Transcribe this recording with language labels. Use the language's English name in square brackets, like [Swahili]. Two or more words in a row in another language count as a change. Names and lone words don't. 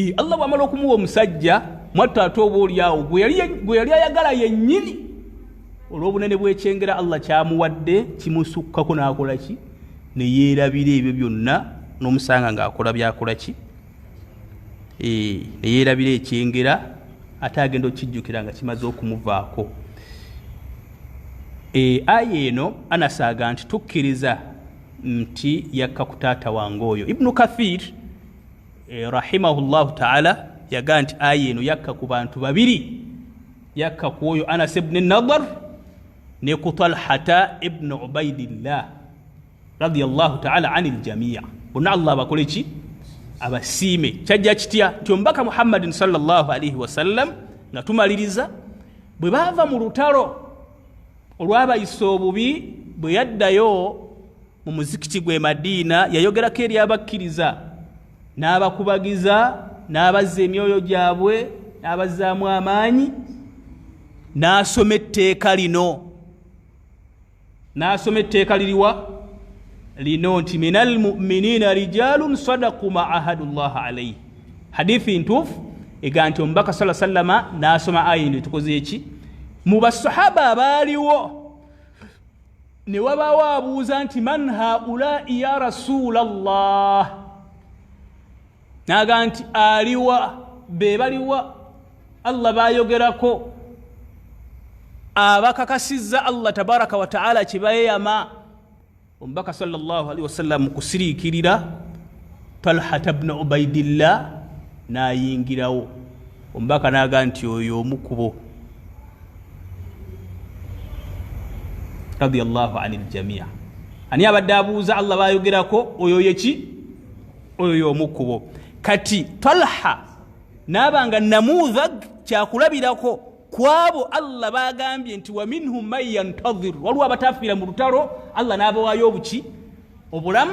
[Ganda] Allah bw'amala okumuwa omusajja mwattu ate oba oliawo gwe yali ayagala yennyini olw'obunene bw'ekyengera Allah kyamuwadde kimusukkako n'akola ki ne yeerabira ebyo byonna n'omusanga ng'akola byakola ki ne yeerabira ekyengera ate agenda okijjukira nga kimaze okumuvaako. Aya eno anasaaga nti tukkiriza nti yakka ku taata wange oyo. Ibnu Kathir [Arabic] رحمه الله تعالى [Ganda] yaga nti aya eno yakka ku bantu babiri, yakka ku oyo Anas ibn Nadar ne ku Talhata ibn Ubaidillah [Arabic] رضي الله تعالى عن الجميع. [Ganda] Bonna Allah bakole ki abasiime. Kyajja kitya nti omubaka Muhammadin [Arabic] صلى الله عليه وسلم [Ganda] nga tumaliriza bwe baava mu lutalo olw'abayisa obubi, bwe yaddayo mu muzikiti gwe Madiina yayogerako eri abakkiriza n'abakubagiza n'abazza emyoyo gyabwe n'abazzaamu amaanyi, n'asoma etteeka lino. N'asoma etteeka liriwa lino nti [Arabic] من المؤمنين رجال صدقوا ما عاهدوا الله عليه. [Ganda] Hadithi ntuufu ega nti omubaka [Arabic] صلى الله عليه وسلم [Ganda] n'asoma aya eno tukoze eki mu basahaba abaaliwo ne wabaawo abuuza nti [Arabic] من هؤلاء يا رسول الله, [Ganda] naga nti aliwa be baliwa Allah bayogerako abakakasizza [Arabic] الله تبارك وتعالى [Ganda] kibayama. Omubaka [Arabic] صلى الله عليه وسلم [Ganda] kusiriikirira Talha ibn Ubaidillah n'ayingirawo. Omubaka naga nti oyo omukubo [Arabic] رضي الله عن الجميع. [Ganda] Ani abadde abuuza Allah bayogerako oyo yeki oyo omukubo. Kati Talha nabanga namudhag kyakulabirako kwabo Allah bagambye nti [Arabic] ومنهم من ينتظر, [Ganda] waliwo abatafiira mu lutalo Allah n'abawaayo obuki obulamu.